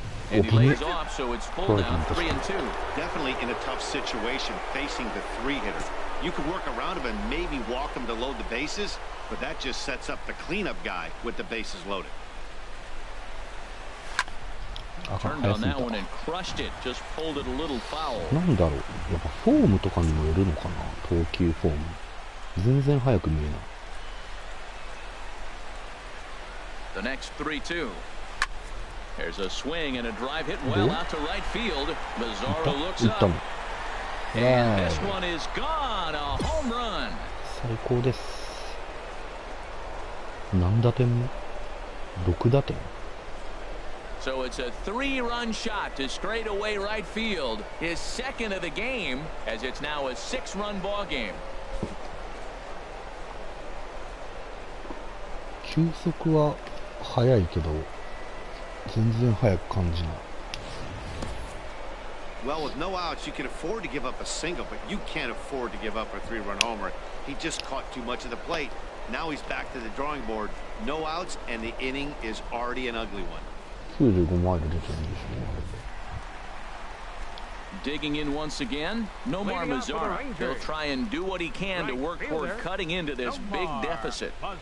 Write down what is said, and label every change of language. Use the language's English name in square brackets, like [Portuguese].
[English] And he lays off, so it's full now, 3-2. Definitely in a tough situation facing the three-hitter. You can work around him and maybe walk him to load the bases, but that just sets up the cleanup guy with the bases loaded. Turned on that one and crushed it. Just pulled it a little foul. [Japanese] なんだろう、やっぱフォームとかにもよるのかな、投球フォーム。全然速く見えない。 [English] The next 3-2. There's a swing and a drive hit well out to right field. Mazzaro looks up. And this one is gone. A home run. [Japanese] 最高です。何打点目 ?6 打点。 [English] So it's a 3-run shot to straightaway right field. His second of the game, as it's now a 6-run ball game. [Japanese] 球速は速いけど全然速く感じない。 [English] Well, with no outs, you can afford to give up a single, but you can't afford to give up a 3-run homer. He just caught too much of the plate. Now he's back to the drawing board. No outs, and the inning is already an ugly one. [Japanese] 95マイル出てるんでしょうね。 [English] Digging in once again, Nomar Mazara. He'll try and do what he can to work toward cutting into this big deficit.